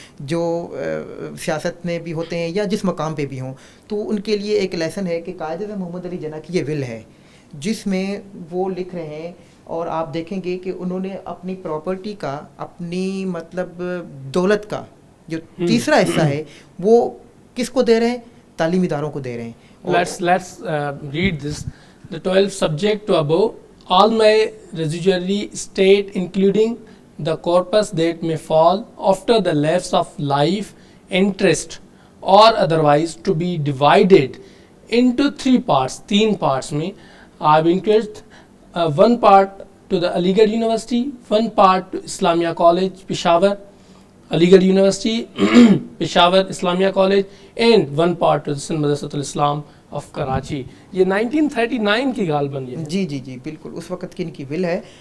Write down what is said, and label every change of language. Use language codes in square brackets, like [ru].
[hi] जो सियासत में भी होते हैं या जिस मकाम पे भी हों, तो उनके लिए एक लेसन है कि कायद आज़म मोहम्मद अली जिन्ना की ये विल है जिसमें वो लिख रहे हैं, और आप देखेंगे कि उन्होंने अपनी प्रॉपर्टी का, अपनी मतलब दौलत का जो तीसरा हिस्सा है वो किसको दे रहे हैं? तालीमी इदारों को दे रहे हैं। [en] Let's read this. The 12 subject to above, all my residuary estate, including the corpus that may fall after the lapse of life, interest or otherwise, to be divided into 3 parts. 3 parts [hi] में [en] I have increased 1 part to the Aligarh University, 1 part to Islamia College, Peshawar, Aligarh University, Peshawar Islamia College, and 1 part to the Sindh Madrasatul Islam of Karachi. [hi] ये 1939 की गाल बन है। जी जी जी बिल्कुल उस वक्त की इनकी विल है।